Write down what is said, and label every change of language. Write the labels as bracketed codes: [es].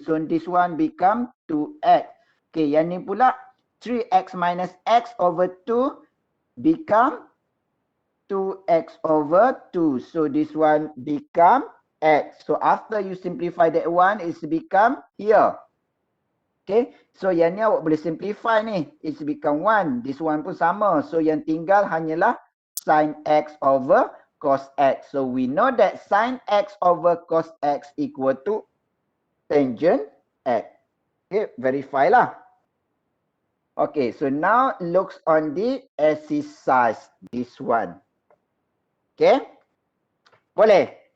[en] So this one become 2x. Okay, [ms] yang ni pula [en] 3x minus x over 2 become 2x over 2. So this one become x. So after you simplify that one, it's become here. [ms] Okay, so yang ni awak boleh simplify ni. [en] It's become 1. This one [ms] pun sama. So yang tinggal hanyalah sin x over cos x. [en] So we know that sin x over cos x equal to tangent x. Okay, verify lah. Okay, so now looks on the exercise. This one. [ms] Okay, boleh?